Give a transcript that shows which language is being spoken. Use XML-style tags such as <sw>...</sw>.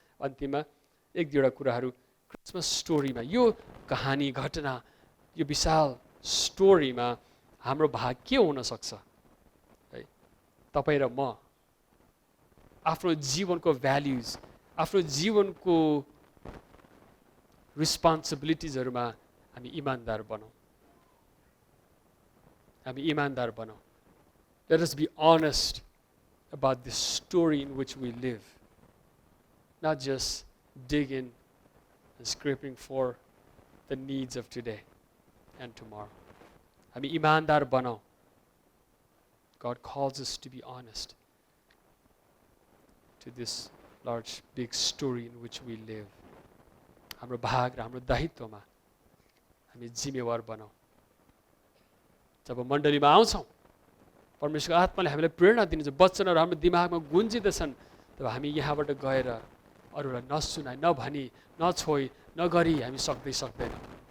<ne>अन्तिममा एक दुईवटा कुराहरू क्रिसमस स्टोरीमा, यो कहानी, घटना, यो विशाल स्टोरीमा हाम्रो भाग के हुन सक्छ है? तपाईँ र म आफ्नो जीवनको भ्याल्युज, आफ्नो जीवनको रिस्पोन्सिबिलिटिजहरूमा हामी इमानदार बनौँ। हामी इमानदार बनौँ।</ne> <en>Let us be honest about the story in which we live. Not just dig in and scraping for the needs of today and tomorrow.</en> <ne>हामी इमानदार बनाऊ।</ne> <en>God calls us to be honest to this large, big story in which we live.</en> <ne>हाम्रो भाग र हाम्रो दायित्वमा हामी जिम्मेवार बनाऊ। जब मण्डलीमा आउँछौँ, परमेश्वरको आत्माले हामीलाई प्रेरणा दिनुहुन्छ, वचनहरू हाम्रो दिमागमा गुन्जिँदछन्, तब हामी यहाँबाट गएर अरूलाई नसुनाइ, नभनी, नछोइ, नगरी हामी सक्दैनौँ।</ne>